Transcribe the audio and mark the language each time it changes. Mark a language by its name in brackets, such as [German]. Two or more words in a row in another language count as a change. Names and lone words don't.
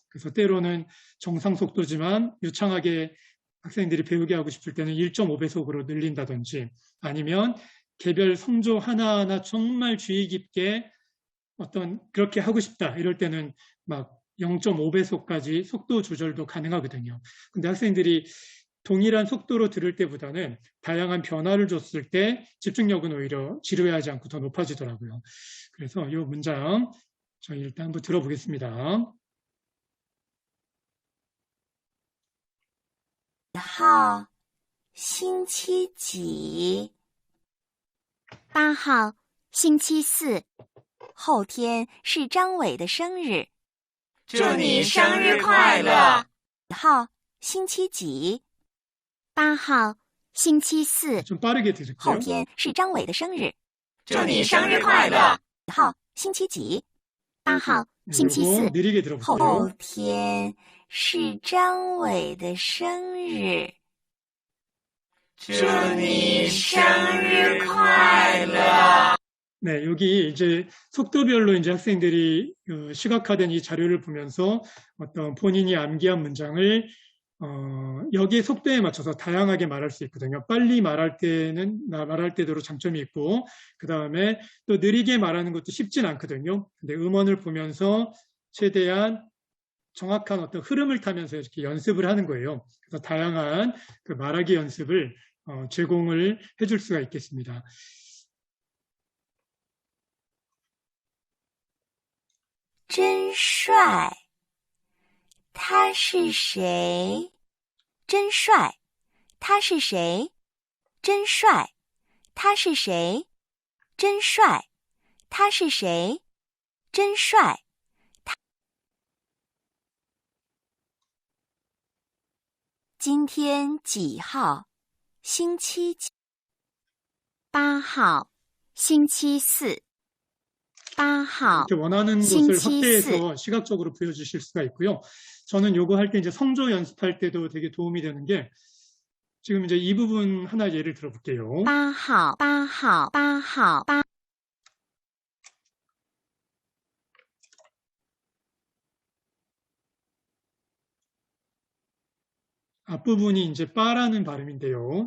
[Korean] 그래서 때로는 정상 속도지만 유창하게 학생들이 배우게 하고 싶을 때는 1.5배속으로 늘린다든지 아니면 개별 성조 하나하나 정말 주의 깊게 어떤 그렇게 하고 싶다 이럴 때는 막 0.5배속까지 속도 조절도 가능하거든요. 근데 학생들이 동일한 속도로 들을 때보다는 다양한 변화를 줬을 때 집중력은 오히려 지루해하지 않고 더 높아지더라고요. 그래서 이 문장 저희 일단 한번 들어보겠습니다. [Chinese] 号星期几？ 8号星期四，后天是张伟的生日。祝你生日快乐！几号星期几？ 8号星期四， [Korean] 좀 빠르게 [Chinese] 后 [Korean] 들을게요. [Chinese] 天是张伟的生日。祝你生日快乐！几号星期几？ 8号星期 [Korean] 요거 [Chinese] 四， [Korean] 느리게 [Chinese] 后 [Korean] 들어보세요. [Chinese] 天是张伟的生日。祝你生日快乐！ [Korean] 네, 여기 이제 속도별로 이제 학생들이 시각화된 이 자료를 보면서 어떤 본인이 암기한 문장을 여기에 속도에 맞춰서 다양하게 말할 수 있거든요. 빨리 말할 때대로 장점이 있고, 그 다음에 또 느리게 말하는 것도 쉽진 않거든요. 근데 음원을 보면서 최대한 정확한 어떤 흐름을 타면서 이렇게 연습을 하는 거예요. 그래서 다양한 그 말하기 연습을 제공을 해줄 수가 있겠습니다. [Chinese] 真帅，他是谁？真帅，他是谁？真帅，他是谁？真帅，他是谁？真帅。今天几号？星期几 8号星期四， 8号 [Korean] 이렇게 원하는 것을 [Chinese] 星期 [Korean] 확대해서 시각적으로 보여주실 수가 있고요. 저는 요거 할 때 이제 성조 연습할 때도 되게 도움이 되는 게 지금 이제 이 부분 하나 예를 들어볼게요. [Chinese] 8 号8号8号8 [Korean] 앞부분이 이제 빠라는 발음인데요.